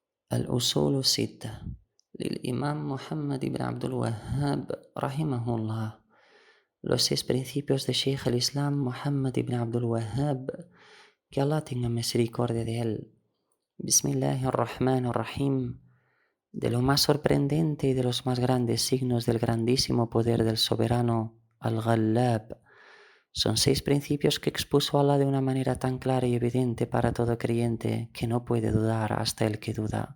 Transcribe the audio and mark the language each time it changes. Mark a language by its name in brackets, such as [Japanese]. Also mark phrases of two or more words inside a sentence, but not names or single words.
[Arabic] الأصول الستة للإمام محمد ibn Abdul Wahhab rahimahullah. [Spanish] Los 6 principios de Sheikh al-Islam Muhammad ibn Abdul Wahhab, que Allah tenga misericordia de él. Bismillahirrahmanirrahim. De lo más sorprendente y de los más grandes signos del grandísimo poder del soberano Al-Ghallab son 6 principios que expuso Allah de una manera tan clara y evidente para todo creyente que no puede dudar hasta el que duda.